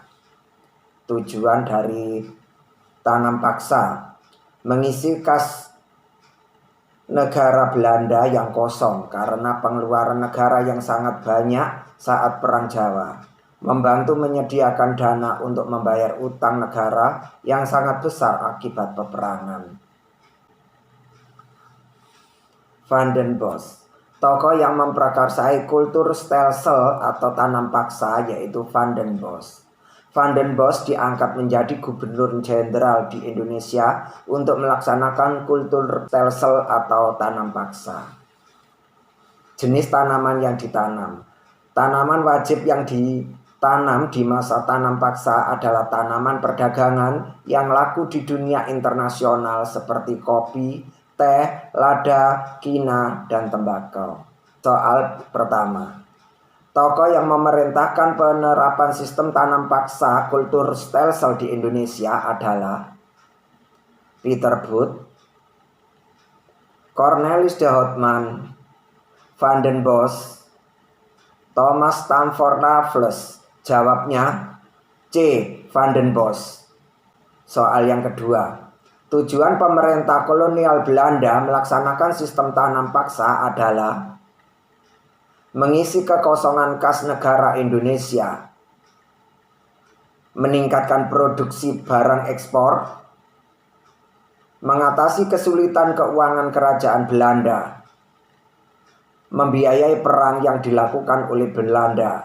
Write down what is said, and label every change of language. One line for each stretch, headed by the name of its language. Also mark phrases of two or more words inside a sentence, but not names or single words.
Indonesian: Tujuan dari tanam paksa mengisi kas negara Belanda yang kosong karena pengeluaran negara yang sangat banyak saat Perang Jawa, membantu menyediakan dana untuk membayar utang negara yang sangat besar akibat peperangan. Van den Bosch, tokoh yang memprakarsai
Dutch: kultur stelsel
Indonesian: atau tanam paksa yaitu Van den Bosch. Van den Bosch diangkat menjadi gubernur jenderal di Indonesia untuk melaksanakan
Dutch: kultur stelsel
Indonesian: atau tanam paksa. Jenis tanaman yang ditanam. Tanaman wajib yang ditanam di masa tanam paksa adalah tanaman perdagangan yang laku di dunia internasional seperti kopi, teh, lada, kina, dan tembakau. Soal pertama. Tokoh yang memerintahkan penerapan sistem tanam paksa
Dutch: kultur stelsel
Indonesian: di Indonesia adalah Pieter Both, Cornelis de Houtman, Van den Bosch, Thomas Stamford Raffles. Jawabnya C. Van den Bosch. Soal yang kedua. Tujuan pemerintah kolonial Belanda melaksanakan sistem tanam paksa adalah mengisi kekosongan kas negara Indonesia, meningkatkan produksi barang ekspor, mengatasi kesulitan keuangan kerajaan Belanda, membiayai perang yang dilakukan oleh Belanda.